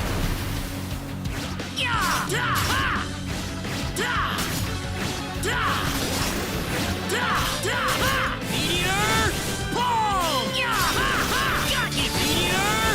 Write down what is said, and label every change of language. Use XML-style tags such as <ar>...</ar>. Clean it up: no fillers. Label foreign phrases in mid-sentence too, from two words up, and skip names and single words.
<en>Ya! Da! Ha! Da! Da! Da! Da! Ha! Meteor! Palm! Ya! Ha! Ha! Got you! Meteor!</en>